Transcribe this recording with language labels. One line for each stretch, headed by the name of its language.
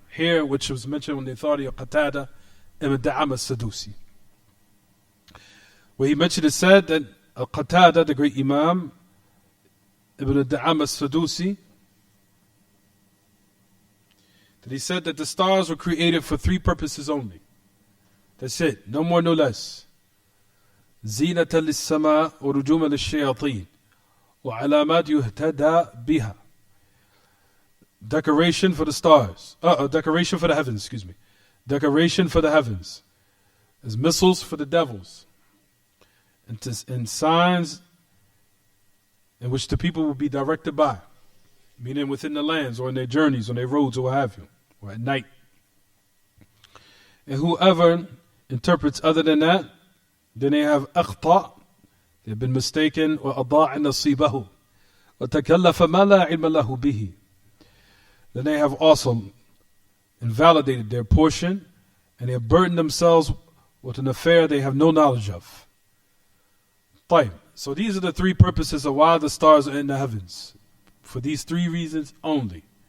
English: Here, which was mentioned on the authority of Qatada ibn Da'am as-Sadusi, where he mentioned it said that Qatada, the great Imam ibn Da'am as-Sadusi, that he said that the stars were created for three purposes only. That's it, no more, no less.
Arabic: زينة للسماء ورجوما للشياطين وعلامات يهتدى بها.
English: Decoration for the stars. Decoration for the heavens, excuse me. Decoration for the heavens. As missiles for the devils. And signs in which the people will be directed by. Meaning within the lands or in their journeys, on their roads or what have you. Or at night. And whoever interprets other than that, then they have أخطأ. They've been mistaken.
Arabic: وأضاع نصيبه وتكلف ما لا علم له به.
English: Then they have also invalidated their portion and they have burdened themselves with an affair they have no knowledge of. So these are the three purposes of why the stars are in the heavens. For these three reasons only.